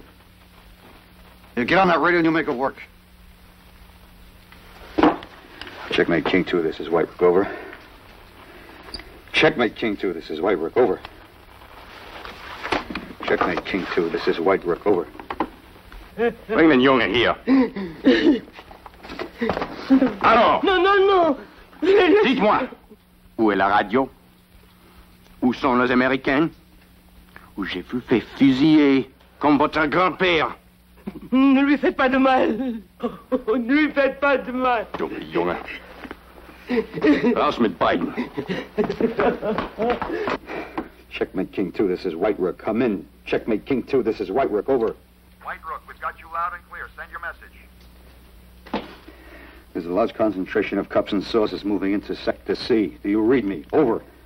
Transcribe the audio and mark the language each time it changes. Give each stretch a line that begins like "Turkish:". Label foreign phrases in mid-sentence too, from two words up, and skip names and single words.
English: You get on that radio and you make it work. Checkmate King 2, this is White Rook. Over. Checkmate King 2, this is White Rook. Over. Checkmate King 2, this is White Rook. Over.
German: Bring den Junge hier.
French: Alors, Non, non, non. Dites-moi, où est la radio? Où sont les Américains? Où j'ai vous fait fusiller comme votre grand-père? Ne lui faites pas de mal. Oh, ne lui faites pas de mal.
German: dumme Junge. Raus mit beiden.
English: Checkmate King 2, this is White Rook. Come in. Checkmate King 2, this is White Rook. Over. White Rook, we've got you loud and clear. Send your message. There's a large concentration of cups and saucers moving into Sector C. Do you read me? Over.